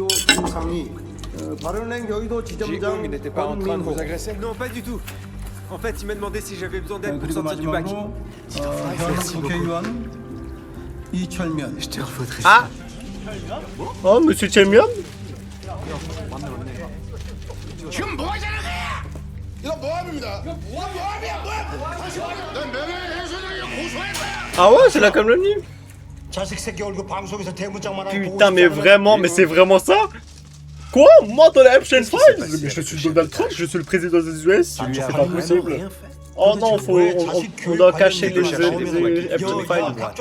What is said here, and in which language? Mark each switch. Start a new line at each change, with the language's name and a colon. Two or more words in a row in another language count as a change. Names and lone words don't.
French: Ji-Hoong n'était pas en train de vous agresser? Non, pas du tout. En fait, il m'a demandé si j'avais besoin d'aide pour sortir du bac. Ah! Oh, monsieur Chelmian?
Korean: 지금 뭐 하자는 거야? 이거 모함입니다. 이거 모함이야, 모함. 난 명예훼손을 고소할 거야.
French: Ah ouais, c'est la calomnie. Putain, mais vraiment, mais c'est vraiment ça? Quoi? Moi dans la Epstein Files? Mais je suis Donald Trump, je suis le président des US, c'est pas possible. Oh non, on doit cacher les Epstein Files.